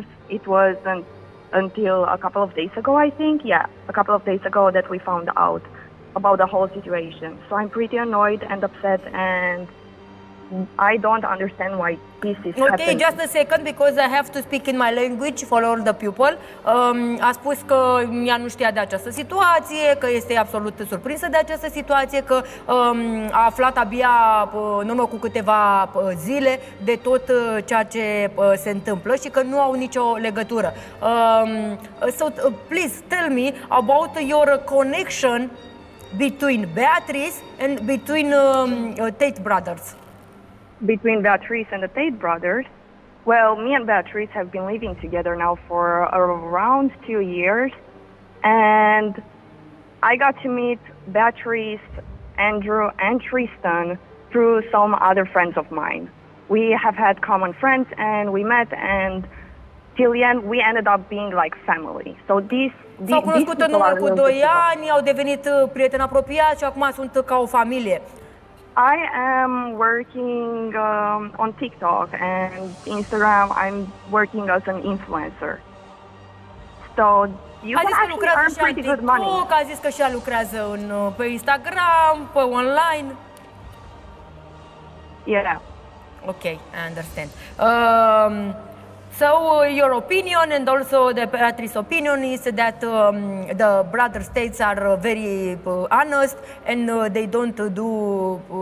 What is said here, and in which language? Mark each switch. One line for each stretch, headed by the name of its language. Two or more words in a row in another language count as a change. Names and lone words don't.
English: It wasn't until a couple of days ago, I think. Yeah, a couple of days ago that we found out about the whole situation. So I'm pretty annoyed and upset, and I don't understand why this is happening. Okay, just a second, because I have to speak in my language for all the people.
Romanian: A spus că ea nu știa de această situație, că este absolut surprinsă de această situație, că a aflat abia în urmă cu câteva zile de tot ceea ce se întâmplă și că nu au nicio legătură.
English: So please tell me about your connection between Beatrice and between Tate brothers. Between Beatrice and the Tate brothers, well, me and Beatrice have been living together now for around 2 years, and I got to meet Beatrice, Andrew, and Tristan through some other friends of mine. We have had common friends, and we met, and till the end, we ended up being like family. So
Romanian: s-au cunoscut în urmă cu 2 ani, au devenit prieteni apropiați și acum sunt ca o familie.
English: I am working on TikTok and Instagram. I'm working as an influencer. So you can actually earn pretty good money.
Romanian: A zis că și ea lucrează pe Instagram, pe online.
English: Yeah. Okay, I understand. So your opinion and also the Beatrice's opinion is that the brother states are very honest and they don't do.